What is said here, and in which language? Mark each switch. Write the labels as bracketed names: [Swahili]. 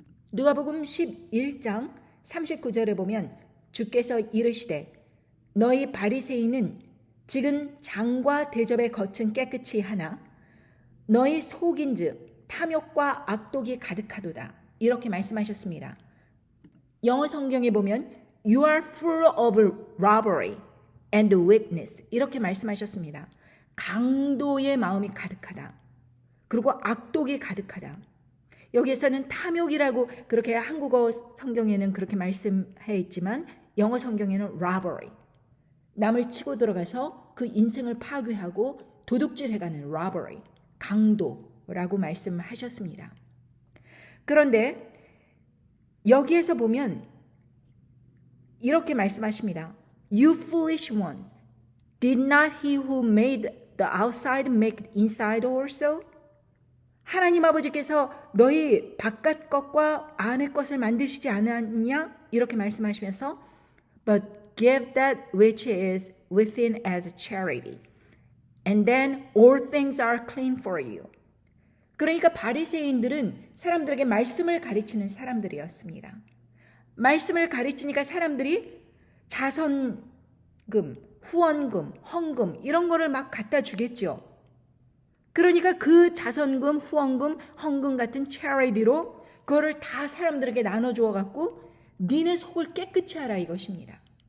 [Korean] 누가복음 11장 39절에 보면 주께서 이르시되 너희 바리새인은 지금 장과 대접의 겉은 깨끗이 하나 너희 속인즉 탐욕과 악독이 가득하도다, 이렇게 말씀하셨습니다. 영어 성경에 보면 [English] You are full of robbery and wickedness, [Korean] 이렇게 말씀하셨습니다. 강도의 마음이 가득하다, 그리고 악독이 가득하다. 여기에서는 탐욕이라고 그렇게 한국어 성경에는 그렇게 말씀해 있지만 영어 성경에는 robbery, 남을 치고 들어가서 그 인생을 파괴하고 도둑질해가는 robbery, 강도라고 말씀하셨습니다. 그런데 여기에서 보면 이렇게 말씀하십니다. [English] You foolish ones, did not he who made the outside make the inside also? [Korean] 하나님 아버지께서 너희 바깥 것과 안의 것을 만드시지 않았냐? 이렇게 말씀하시면서 [English] But give that which is within as charity, and then all things are clean for you. [Korean] 그러니까 바리새인들은 사람들에게 말씀을 가르치는 사람들이었습니다. 말씀을 가르치니까 사람들이 자선금, 후원금, 헌금 이런 거를 막 갖다 주겠죠. 그러니까 그 자선금, 후원금, 헌금 같은 charity로 그거를 다 사람들에게 나눠주어 갖고 니네 속을 깨끗이 하라 이것입니다.